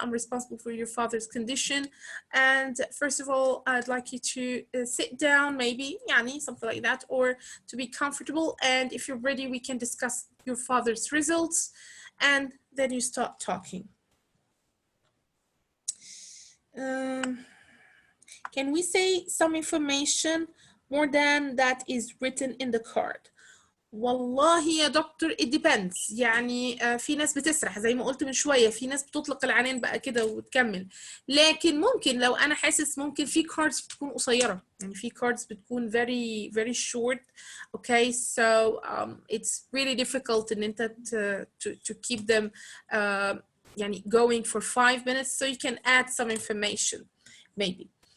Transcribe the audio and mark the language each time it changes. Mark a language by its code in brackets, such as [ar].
[en] I'm responsible for your father's condition. And first of all, I'd like you to sit down, maybe, yani, something like that, or to be comfortable. And if you're ready, we can discuss your father's results. and then you start talking. Can we say some information more than that is written in the card? [ar] والله يا دكتور [en] it depends. [ar] يعني في ناس بتسرح زي ما قلت من شوية، في ناس بتطلق العنان بقى كده وتكمل، لكن ممكن لو أنا حاسس ممكن في cards بتكون قصيرة، يعني في cards بتكون [en] very very short. Okay, so it's really difficult [ar] إن أنت [en] to keep them يعني going for 5 minutes, so you can add some information maybe.